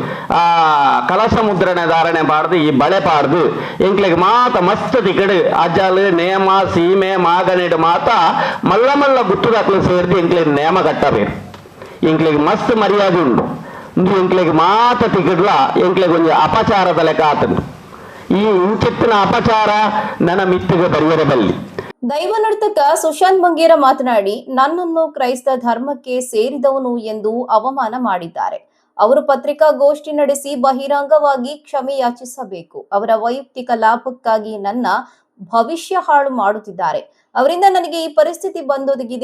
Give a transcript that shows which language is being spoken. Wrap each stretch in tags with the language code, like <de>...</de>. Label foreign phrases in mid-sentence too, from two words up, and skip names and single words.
<tcy>ಕಲಶ ಮುದ್ರಣೆ ಧಾರಣೆ ಪಾಡ್ದು ಈ ಬಳೆ ಪಾಡ್ದು ಎಂಕ್ಲೆಗೆ ಮಾತ ಮಸ್ತ್ ತಿಕಡು ಅಜ್ಜಲು ನೇಮ ಸೀಮೆ ಮಾಗನಿಡು ಮಾತ ಮಲ್ಲ ಗುತ್ತುದಾಕ್ಲು ಸೇರಿದು ಎಂಕ್ಲೆಗೆ ನೇಮ ಕಟ್ಟಬೇಕು. ಎಂಕ್ಲೆಗೆ ಮಸ್ತ್ ಮರ್ಯಾದೆ ಉಂಟು. ಎಂಕ್ಲೆಗೆ ಮಾತ ತಿಕಡ್ಲ ಎಂಕ್ಲೆಗೆ ಒಂದು ಅಪಚಾರದ ಲೆಕ್ಕ ಆತನು. ಈ ಇಂಚೆತ್ತಿನ ಅಪಚಾರ ನನ್ನ ಮಿತ್ತಿಗೆ ಬರೆಯರಬಲ್ಲಿ.</tcy> <kn>ದೈವ ನರ್ತಕ ಸುಶಾಂತ್ ಬಂಗೇರ ಮಾತನಾಡಿ, ನನ್ನನ್ನು ಕ್ರೈಸ್ತ ಧರ್ಮಕ್ಕೆ ಸೇರಿದವನು ಎಂದು ಅವಮಾನ ಮಾಡಿದ್ದಾರೆ. ಅವರು ಪತ್ರಿಕಾಗೋಷ್ಠಿ ನಡೆಸಿ ಬಹಿರಂಗವಾಗಿ ಕ್ಷಮೆ ಯಾಚಿಸಬೇಕು. ಅವರ ವೈಯಕ್ತಿಕ ಲಾಭಕ್ಕಾಗಿ ನನ್ನ ಭವಿಷ್ಯ ಹಾಳು ಮಾಡುತ್ತಿದ್ದಾರೆ. ಅವರಿಂದ ನನಗೆ ಈ ಪರಿಸ್ಥಿತಿ ಬಂದೊದಗಿದೆ.</kn>